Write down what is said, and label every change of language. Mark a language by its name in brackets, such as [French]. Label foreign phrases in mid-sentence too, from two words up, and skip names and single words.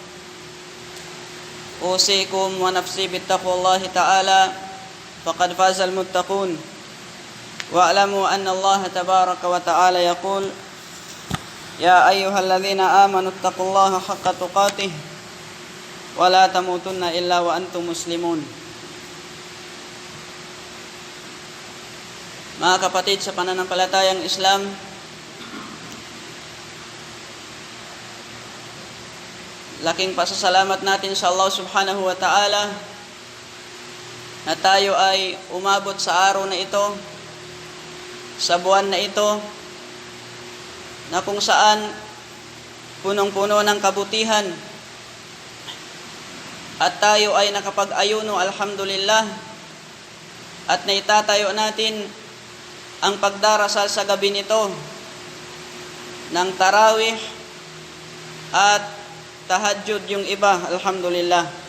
[Arabic] أوصيكم ونفسي بتقوى الله تعالى فقد فاز المتقون واعلموا أن الله تبارك وتعالى يقول يا أيها الذين آمنوا اتقوا الله حق تقاته ولا تموتن إلا وأنتم مسلمون. [Filipino] Mga kapatid sa pananampalatayang Islam, laking pasasalamat natin sa Allah [Arabic] سبحانه وتعالى [Filipino] na tayo ay umabot sa araw na ito, sa buwan na ito, na kung saan punong-puno ng kabutihan at tayo ay nakapag-ayuno, alhamdulillah, at naitatayo natin ang pagdarasal sa gabi nito ng tarawih at tahajjud yung iba, alhamdulillah.